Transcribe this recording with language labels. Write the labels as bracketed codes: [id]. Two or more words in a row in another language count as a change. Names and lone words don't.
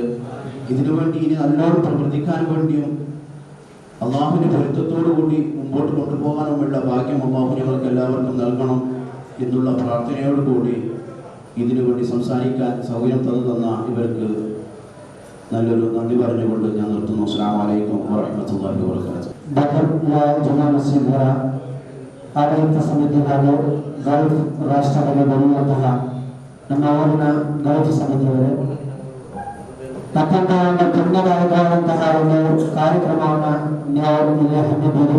[ml] ഇതിനു വേണ്ടി ഇനി നല്ലോണം പ്രവർത്തിക്കാൻ വേണ്ടിയും അള്ളാഹുവിൻ്റെ പൊരുത്തത്തോടു കൂടി മുമ്പോട്ട് കൊണ്ടുപോകാനുമുള്ള ഭാഗ്യം അള്ളാഹു ഞങ്ങൾക്ക് എല്ലാവർക്കും നൽകണം എന്നുള്ള പ്രാർത്ഥനയോടുകൂടി ഇതിനു വേണ്ടി സംസാരിക്കാൻ സൗകര്യം തന്ന ഇവർക്ക് നല്ലൊരു നന്ദി പറഞ്ഞുകൊണ്ട് ഞാൻ നിർത്തുന്നു. [ar] السلام عليكم ورحمة الله وبركاته. [kn] ಬಕರ್ಪುರ ಜುಮಾ ಮಸೀದರ ಆಡಳಿತ ಸಮಿತಿ ಹಾಗೂ ಗಲ್ಫ್ ರಾಷ್ಟ್ರದಲ್ಲಿ ಬರುವಂತಹ ನಮ್ಮ ಊರಿನ ಗಲ್ಫ್ ಸಮಿತಿಯವರೇ, ಅತ್ಯಂತ ಒಂದು ಪುಣ್ಯದಾಯಕವಾದಂತಹ ಒಂದು ಕಾರ್ಯಕ್ರಮವನ್ನು ನೀವು ಇಲ್ಲಿ ಹಮ್ಮಿದ್ದೀರಿ.